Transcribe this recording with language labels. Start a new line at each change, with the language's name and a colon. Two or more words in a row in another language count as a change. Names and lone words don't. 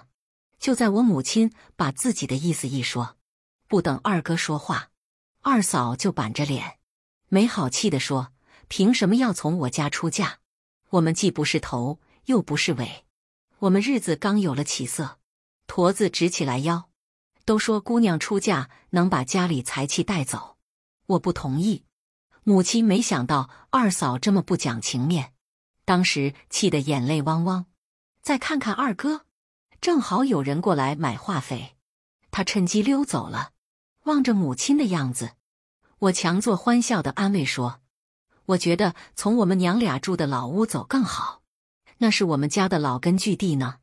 Chinese: 就在我母親把自己的意思一說，不等二哥說話，二嫂就板着臉，沒好氣地說，憑什麼要從我家出嫁？我們既不是頭，又不是尾，我們日子剛有了起色，駝子直起來腰。都說姑娘出嫁能把家裡財氣帶走，我不同意。母親沒想到二嫂這麼不講情面，當時氣得眼淚汪汪。再看看二哥，正好有人過來買化肥，他趁機溜走了。望着母親的樣子，我強作歡笑地安慰說，我覺得從我們娘倆住的老屋走更好，那是我們家的老根據地呢。